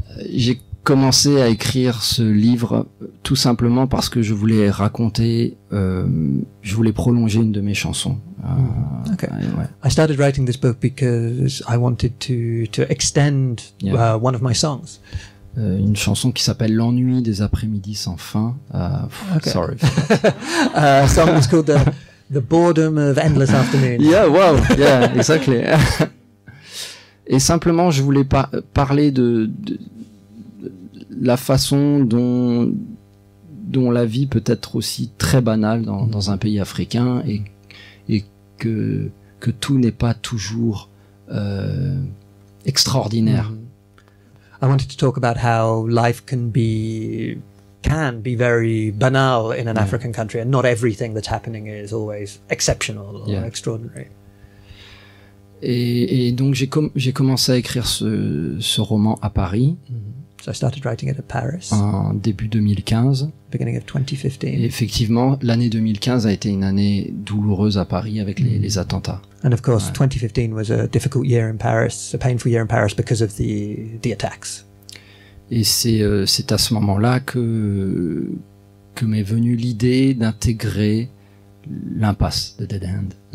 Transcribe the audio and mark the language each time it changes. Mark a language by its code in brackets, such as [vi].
[fr] J'ai commencé à écrire ce livre tout simplement parce que je voulais raconter, je voulais prolonger une de mes chansons. [en] Okay. I started writing this book because I wanted to extend one of my songs. [fr] Une chanson qui s'appelle L'ennui des après-midi sans fin. [en] Sorry. Song was called the Boredom of Endless Afternoons. Yeah, wow, yeah, exactly. [fr] Et simplement, je voulais parler de la façon dont la vie peut être aussi très banale dans un pays africain et que tout n'est pas toujours extraordinaire. [en] I wanted to talk about how life can be very banal in an African country, and not everything that's happening is always exceptional or extraordinary. [fr] Et donc j'ai commencé à écrire ce roman à Paris. [en] So I started writing it at Paris. [fr] En début 2015. [en] Beginning of 2015. [fr] Et effectivement, l'année 2015 a été une année douloureuse à Paris avec les attentats. [en] And of course, 2015 was a difficult year in Paris, a painful year in Paris because of the attacks. [fr] Et c'est à ce moment-là que m'est venue l'idée d'intégrer l'impasse de Dead End.